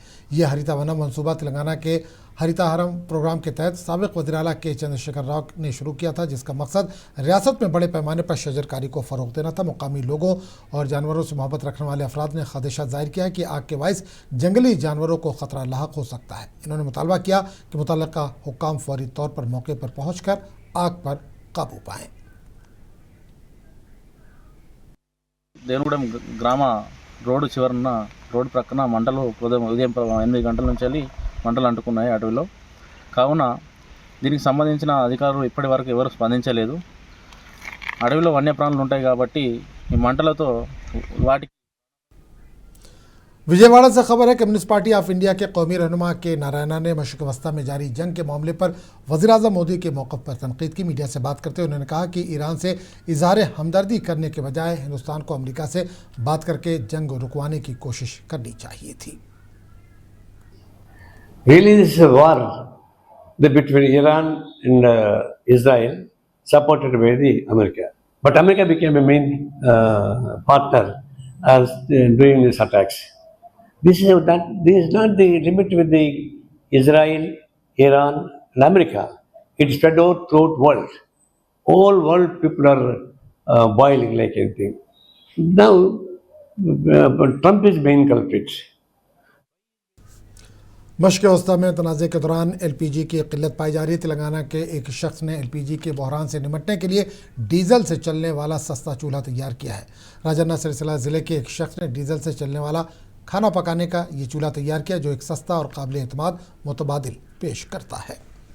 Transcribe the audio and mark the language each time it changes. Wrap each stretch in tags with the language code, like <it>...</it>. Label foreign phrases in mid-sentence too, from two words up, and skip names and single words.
<ur>یہ ہریتا ونم منصوبہ تلنگانہ کے ہریتا ہرم پروگرام کے تحت سابق وزیر اعلیٰ کے چندرشیکھر راؤ نے شروع کیا تھا، جس کا مقصد ریاست میں بڑے پیمانے پر شجرکاری کو فروغ دینا تھا. مقامی لوگوں اور جانوروں سے محبت رکھنے والے افراد نے خدشہ ظاہر کیا ہے کہ آگ کے باعث جنگلی جانوروں کو خطرہ لاحق ہو سکتا ہے. انہوں نے مطالبہ کیا کہ متعلقہ حکام فوری طور پر موقع پر پہنچ کر آگ پر قابو پائیں.</ur> <te>దేవనగూడెం గ్రామ రోడ్డు చివరన రోడ్డు ప్రక్కన మంటలు ఉదయం 8 గంటల నుంచి వెళ్ళి మంటలు అంటుకున్నాయి అడవిలో. కావున దీనికి సంబంధించిన అధికారులు ఇప్పటి వరకు ఎవరు స్పందించలేదు. అడవిలో వన్యప్రాణులు ఉంటాయి కాబట్టి ఈ మంటలతో వాటికి</te> <ur>وجئے واڑہ سے خبر ہے کہ کمیونسٹ پارٹی آف انڈیا کے قومی رہنما کے نارائنا نے مشرق وسطیٰ میں جاری جنگ کے معاملے پر وزیر اعظم مودی کے موقف پر تنقید کی. میڈیا سے بات کرتے ہوئے انہوں نے کہا کہ ایران سے اظہار ہمدردی کرنے کے بجائے ہندوستان کو امریکہ سے بات کرکے جنگ رکوانے کی کوشش کرنی چاہیے تھی.</ur> <en>Really, this is a war between Iran and Israel, supported by the America. But America became a main partner as doing these attacks. This is not the limit with the Israel, Iran, and America. It spread out throughout world. All world people are boiling like anything. Now, Trump is main culprit.</en> <ur>مشق وسطیٰ میں تنازعے کے دوران LPG کی قلت پائی جا رہی ہے. تلنگانہ کے ایک شخص نے LPG کے بحران سے نمٹنے کے لیے ڈیزل سے چلنے والا سستا چولہا تیار کیا ہے. راجنا سلسلہ ضلعے کے ایک شخص نے ڈیزل سے چلنے والا کھانا پکانے کا یہ چولہا تیار کیا، جو ایک سستا اور قابل اعتماد متبادل پیش کرتا ہے.</ur>